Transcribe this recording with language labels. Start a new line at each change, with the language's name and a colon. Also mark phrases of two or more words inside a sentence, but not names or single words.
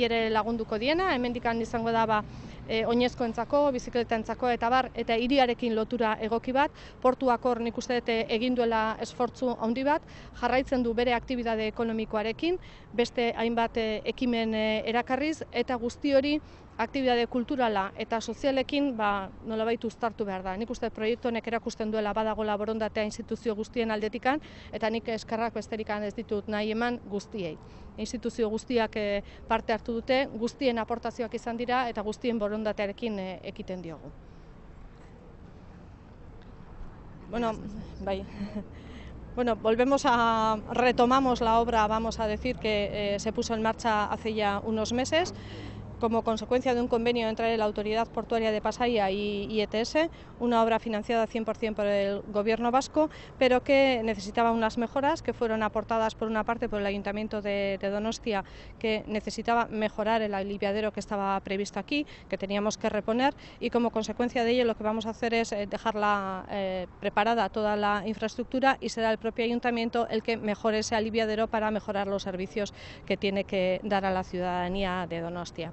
Basque: ere lagunduko diena, hemendik izango da oinezkoentzako, bizikletaentzako eta bar, eta hiriarekin lotura egoki bat, portuak hor nik uste dut egin duela esfortzu handi bat, jarraitzen du bere aktibitate ekonomikoarekin, beste hainbat ekimen erakarriz, eta guzti hori aktibitate kulturala eta sozialekin nolabait uztartu behar da. Nik uste proiektu honek erakusten duela badagoela borondatea instituzio guztien aldetikan, eta nik eskerrak besterik ez ditut nahi eman guztiei. Instituzio guztiak parte hartu dute, guztien aportazioak izan dira eta guztien borondatearekin ekiten diogu.
Spanish: Retomamos la obra, vamos a decir que se puso en marcha hace ya unos meses, como consecuencia de un convenio entre la Autoridad Portuaria de Pasaia y ETS, una obra financiada 100% por el Gobierno vasco, pero que necesitaba unas mejoras que fueron aportadas por una parte por el Ayuntamiento de Donostia, que necesitaba mejorar el aliviadero que estaba previsto aquí, que teníamos que reponer, y como consecuencia de ello lo que vamos a hacer es dejarla preparada toda la infraestructura y será el propio Ayuntamiento el que mejore ese aliviadero para mejorar los servicios que tiene que dar a la ciudadanía de Donostia.